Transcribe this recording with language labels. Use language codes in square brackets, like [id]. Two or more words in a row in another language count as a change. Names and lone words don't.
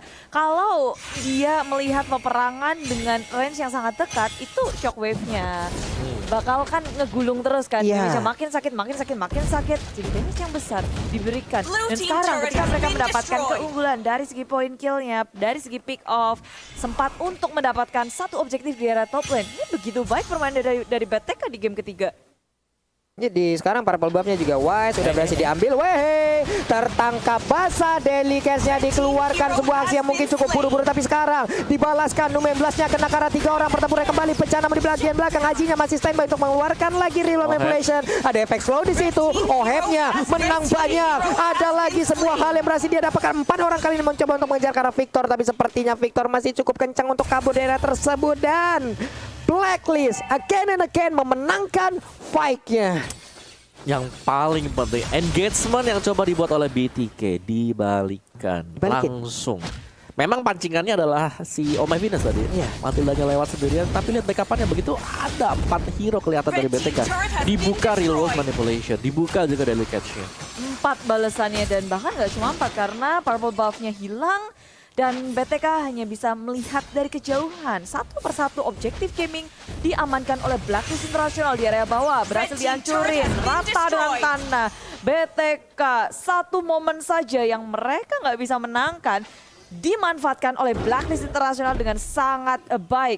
[id] Kalau dia melihat peperangan dengan range yang sangat dekat, itu shockwave-nya bakal kan ngegulung terus kan. Bisa makin sakit, makin sakit. Jadi damage yang besar diberikan. Dan sekarang ketika mereka mendapatkan keunggulan dari segi [en] point kill-nya, [id] dari segi [en] pick off, [id] sempat untuk mendapatkan satu objektif di area [en] top lane. [id] Ini begitu baik permainan dari BTK di game ketiga. Jadi sekarang [en] purple buff-nya [id] juga Wise udah berhasil diambil. Wehe, tertangkap basah, Delicate-nya dikeluarkan, sebuah aksi yang mungkin cukup buru-buru, tapi sekarang dibalaskan. Numen Blast-nya kena karena 3 orang, pertempuran kembali pecah namun di bagian belakang. Hajinya masih standby untuk mengeluarkan lagi [en] real manipulation. [id] Ada efek slow di situ. OHEP-nya menang banyak. Ada lagi sebuah hal yang berhasil dia dapatkan. 4 orang kali ini mencoba untuk mengejar ke arah Victor, tapi sepertinya Victor masih cukup kencang untuk kabur dari area tersebut. Dan Blacklist [en] again and again [id] memenangkan fight-nya. Yang paling penting engagement yang coba dibuat oleh BTK dibalikan langsung. Memang pancingannya adalah si Oh My Venus tadi. Matildanya lewat sendirian, tapi lihat backupannya begitu ada 4 hero kelihatan dari BTK. [en] Dibuka real world manipulation, [id] dibuka juga Delicate-nya. 4 balasannya dan bahkan nggak cuma 4 karena [en] purple buff-nya [id] hilang. Dan BTK hanya bisa melihat dari kejauhan. Satu persatu objektif gaming diamankan oleh Blacklist International di area bawah. Berhasil dihancurin, rata dengan tanah. BTK satu momen saja yang mereka nggak bisa menangkan, dimanfaatkan oleh Blacklist International dengan sangat baik.